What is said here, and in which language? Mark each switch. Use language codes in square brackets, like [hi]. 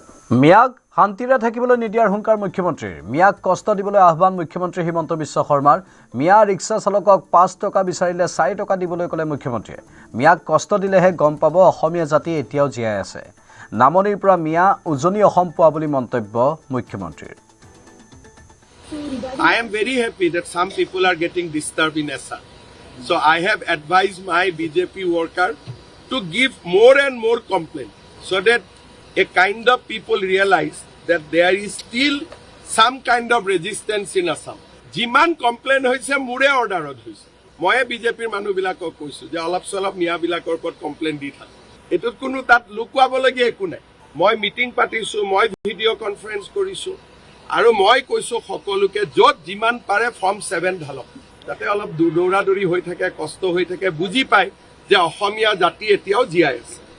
[as] মিয়াক শান্তিৰে থাকিবলৈ নিদিয়াৰ হুংকাৰ মুখ্যমন্ত্ৰীৰ মিয়াক কষ্ট দিবলৈ আহ্বান মুখ্যমন্ত্ৰী হিমন্ত বিশ্ব শৰ্মাৰ মিয়া ৰিক্সা চালকক 5 টকা বিচাৰিলে 4 টকা দিবলৈ ক'লে মুখ্যমন্ত্ৰীয়ে মিয়াক কষ্ট দিলেহে গম পাব অসমীয়া জাতি এতিয়াও জীয়াই আছে নামনিৰ পৰা মিয়া উজনি অসম পোৱা বুলি মন্তব্য মুখ্যমন্ত্ৰীৰ [en] I am very happy that some people are getting disturbed in Essa. So I have advised my BJP worker to give more and more complaint so that a kind of people realize that there is still some kind of resistance in Assam. [as] Jiman complaint hoise mure orderot hoise. Moi BJP মানুহবিলাকক কৈছো যে অলপ সলপ মিয়াবিলাকৰ ওপৰত complain দি থাক এটোত কোনো তাত লুকুৱাবলগীয়া একো নাই মই মিটিং পাতিছো মই ভিডিঅ' কনফাৰেন্স কৰিছো আৰু মই কৈছো সকলোকে য'ত যিমান পাৰে ফৰ্ম 7 ঢালক যাতে অলপ দৌৰা-দৌৰি হৈ থাকে কষ্ট হৈ থাকে বুজি পায় যে অসমীয়া জাতি এতিয়াও জীয়াই আছে